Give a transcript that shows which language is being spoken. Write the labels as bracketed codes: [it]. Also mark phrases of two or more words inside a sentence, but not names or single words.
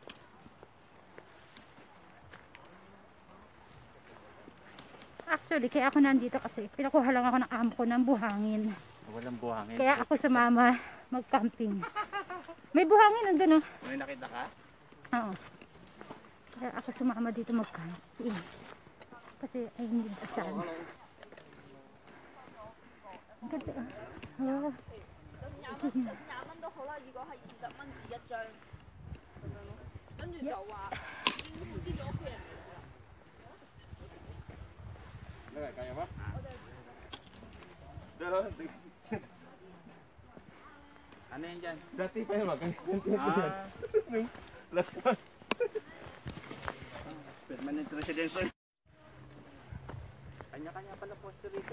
[tl] Actually, kaya ako nandito kasi pinakuha lang ako ng amo ko ng buhangin. Walang buhangin. Kaya ako sumama mag-camping. May buhangin nandun oh. May nakita ka? Oo. Kaya ako sumama dito mag-camping. Kasi [en] I need the sun. [tl] Ang ganda ah. Oh. [yue] 20蚊都好啦，如果係20蚊紙一張咁樣咯，跟住就話已經通知咗屋企人嚟㗎啦。 [tl] Kaya ba? Dalawa. Ano yan dyan? Dati pa yun Nung [en] last month. Permanent residential. [tl] Kanya-kanya pala poster dito.